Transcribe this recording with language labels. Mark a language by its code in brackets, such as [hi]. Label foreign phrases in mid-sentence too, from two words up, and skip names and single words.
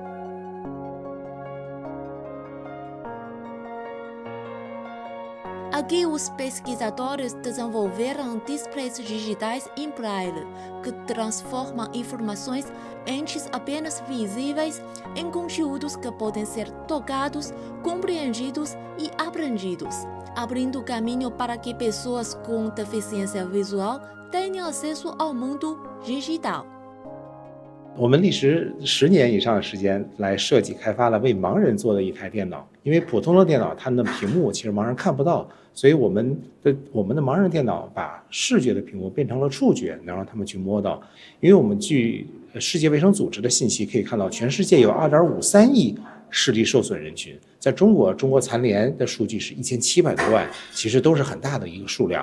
[pt] Aqui, os pesquisadores desenvolveram displays digitais em braille, que transformam informações antes apenas visíveis em conteúdos que podem ser tocados, compreendidos e aprendidos, abrindo caminho para que pessoas com deficiência visual tenham acesso ao mundo digital. [zh] 我们历时10年以上的时间来设计开发了为盲人做的一台电脑，因为普通的电脑它的屏幕其实盲人看不到，所以我们的盲人电脑把视觉的屏幕变成了触觉，能让他们去摸到。因为我们据世界卫生组织的信息可以看到，全世界有2.53亿视力受损人群，在中国残联的数据是1700多万，其实都是很大的一个数量。